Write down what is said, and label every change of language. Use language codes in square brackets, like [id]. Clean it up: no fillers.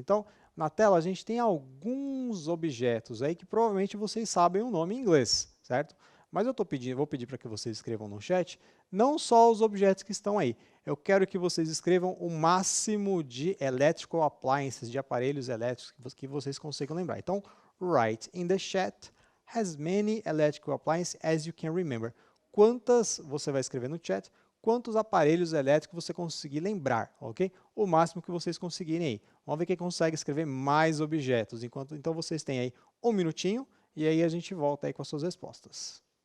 [pt] Então, na tela a gente tem alguns objetos aí que provavelmente vocês sabem o nome em inglês, certo? Mas vou pedir para que vocês escrevam no chat, não só os objetos que estão aí. Eu quero que vocês escrevam o máximo de electrical appliances, de aparelhos elétricos que vocês consigam lembrar. Então, [en] write in the chat as many electrical appliances as you can remember. [pt] Quantas, você vai escrever no chat, quantos aparelhos elétricos você conseguir lembrar, ok? O máximo que vocês conseguirem aí. Vamos ver quem consegue escrever mais objetos. Então vocês têm aí um minutinho e aí a gente volta aí com as suas respostas.